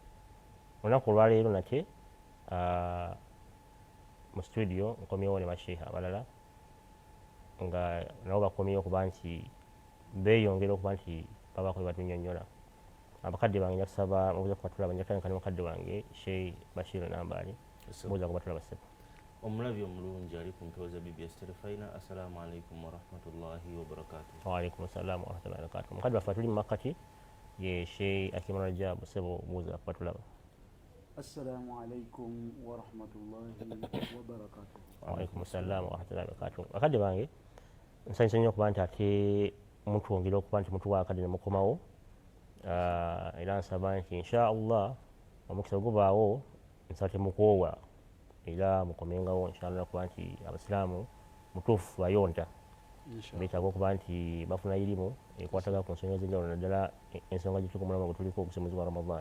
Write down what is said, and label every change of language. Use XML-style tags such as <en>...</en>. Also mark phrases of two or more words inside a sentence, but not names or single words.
<lg>Olunaku olwaleero nate mu studio nkomyewo ne basheeha abalala nga nabo bakomyewo okuba nti beeyongera okuba nti babaako bebatunnyonnyola. Abakadde bange njakusaba mubuuza kuba tulaba, njakutandika ne mukadde wange Sheikh Bashir Nambaali buuza kuba tulaba ssebo. Omulabi omulungi ali ku mpewo za BBS Terefayina.</lg> <ar>السلام عليكم ورحمة الله وبركاته. وعليكم السلام ورحمة الله وبركاته.</ar> <lg>Mukadde waffe atuli mu makkati ye Sheikh Akimana Rajabu ssebo buuza kuba tulaba.</lg> <ar>السلام عليكم ورحمة الله وبركاته. وعليكم السلام ورحمة الله وبركاته.</ar> <lg>Bakadde bange nsanyusa nnyo okuba nti ate mutwongera okuba nti mutuwa akadde ne mukomawo era nsaba nti inshaallah omukisa gubaawo nsaba temukoowa era mukomengawo inshaallah kuba nti abasiraamu mutuufu bayonta beetaaga okuba nti bafuna irimu ekwataga ku nsonga ez'enjawulo naddala ensonga gye tukumulama gwe tuliko oguse mwezi wa Ramadhan.</lg>